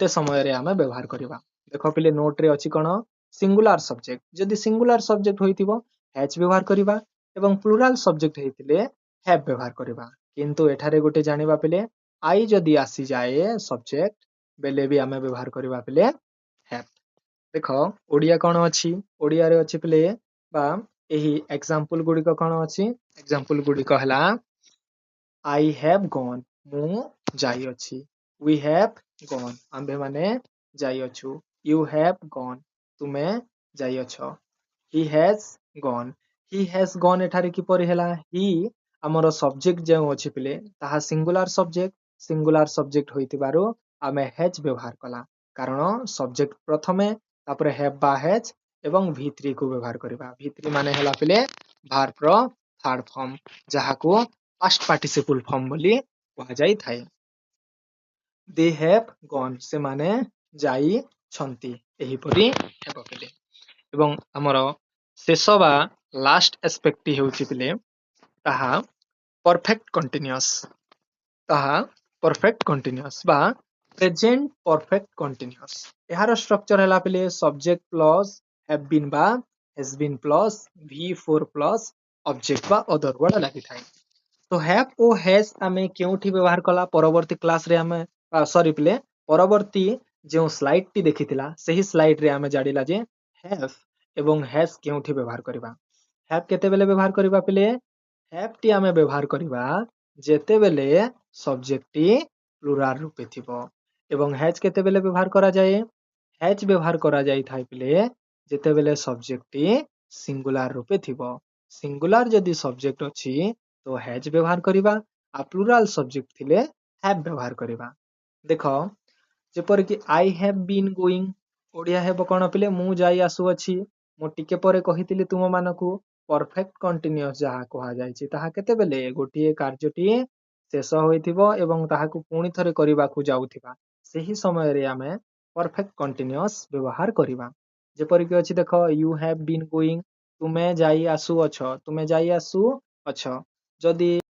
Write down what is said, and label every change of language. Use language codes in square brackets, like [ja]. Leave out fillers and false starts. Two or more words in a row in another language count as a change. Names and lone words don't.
[or] ସମୟରେ ଆମେ ବ୍ୟବହାର କରିବା ଦେଖ ପିଲେ ନୋଟରେ ଅଛି କଣ [en] singular subject [or] ଯଦି [en] singular subject [or] ହୋଇଥିବ has ବ୍ୟବହାର କରିବା ଏବଂ [en] plural subject [or] ହେଇଥିଲେ have ବ୍ୟବହାର କରିବା କିନ୍ତୁ ଏଠାରେ ଗୋଟେ ଜାଣିବା ପିଲେ I ଯଦି ଆସିଯାଏ ସବଜେକ୍ଟ ବେଲେ ବି ଆମେ ବ୍ୟବହାର କରିବା ପିଲେ have ଦେଖ ଓଡିଆ କଣ ଅଛି ଓଡିଆରେ ଅଛି ପିଲେ ବା ଏହି ଏକ୍ସାମ୍ପଲ ଗୁଡିକ କଣ ଅଛି ଏକ୍ସାମ୍ପଲ ଗୁଡିକ ହେଲା I [en] have gone [or] ମୁଁ ଯାଇଅଛି [en] we have gone [or] ଆମ୍ଭେମାନେ ଯାଇଅଛୁ [en] you have gone [or] ତୁମେ ଯାଇଅଛ [en] he has gone [or] ଏଠାରେ କିପରି ହେଲା he ଆମର ସବଜେକ୍ଟ ଯେଉଁ ଅଛି ପିଲେ ତାହା [en] singular subject [or] ହୋଇଥିବାରୁ ଆମେ has ବ୍ୟବହାର କଲା କାରଣ ସବଜେକ୍ଟ ପ୍ରଥମେ ତାପରେ have ବା has ଏବଂ V3 କୁ ବ୍ୟବହାର କରିବା V3 ମାନେ ହେଲା ପିଲେ verb ର [en] third form [or] ଯାହାକୁ [en] past participle form [or] ବୋଲି କୁହାଯାଇଥାଏ [en] they have gone [or] ସେମାନେ ଯାଇଛନ୍ତି ଏହିପରି ହେବ ପିଲେ ଏବଂ ଆମର ଶେଷ ବା [en] last aspect [or] ହେଉଛି ପିଲେ ତାହା [en] perfect continuous [or] ବା [en] present perfect continuous [or] ଏହାର ଷ୍ଟ୍ରକ୍ଚର ହେଲା ପିଲେ [en] subject plus have been [or] ବା [en] has been plus V4 plus object [or] ବା [en] other word [or] ଲାଗିଥାଏ ତ have ଓ has ଆମେ କେଉଁଠି ବ୍ୟବହାର କଲା ପରବର୍ତ୍ତୀ କ୍ଲାସରେ ଆମେ ସରି ପିଲେ ପରବର୍ତ୍ତୀ ଯେଉଁ ସ୍ଲାଇଡଟି ଦେଖିଥିଲା ସେହି ସ୍ଲାଇଡରେ ଆମେ ଜାଣିଲା ଯେ have ଏବଂ has କେଉଁଠି ବ୍ୟବହାର କରିବା have କେତେବେଳେ ବ୍ୟବହାର କରିବା ପିଲେ have ଟି ଆମେ ବ୍ୟବହାର କରିବା ଯେତେବେଳେ ସବଜେକ୍ଟଟି ପ୍ଲୁରାଲ ରୂପେ ଥିବ ଏବଂ has କେତେବେଳେ ବ୍ୟବହାର କରାଯାଏ has ବ୍ୟବହାର କରାଯାଇଥାଏ ପିଲେ ଯେତେବେଳେ ସବଜେକ୍ଟଟି ସିଙ୍ଗୁଲାର ରୂପେ ଥିବ ସିଙ୍ଗୁଲାର ଯଦି ସବଜେକ୍ଟ ଅଛି ତ has ବ୍ୟବହାର କରିବା ଆଉ [en] plural subject [or] ଥିଲେ have ବ୍ୟବହାର କରିବା ଦେଖ ଯେପରିକି [en] I have been going [or] ଓଡିଆ ହେବ କଣ ପିଲେ ମୁଁ ଯାଇ ଆସୁଅଛି ମୁଁ ଟିକେ ପରେ କହିଥିଲି ତୁମମାନଙ୍କୁ [en] perfect continuous [or] ଯାହା କୁହାଯାଇଛି ତାହା କେତେବେଳେ ଗୋଟିଏ କାର୍ଯ୍ୟଟିଏ ଶେଷ ହୋଇଥିବ ଏବଂ ତାହାକୁ ପୁଣି ଥରେ କରିବାକୁ ଯାଉଥିବା ସେହି ସମୟରେ ଆମେ [en] perfect continuous [or] ବ୍ୟବହାର କରିବା ଯେପରିକି ଅଛି ଦେଖ [en] you have been going [or] ତୁମେ ଯାଇ ଆସୁଅଛ ଯଦି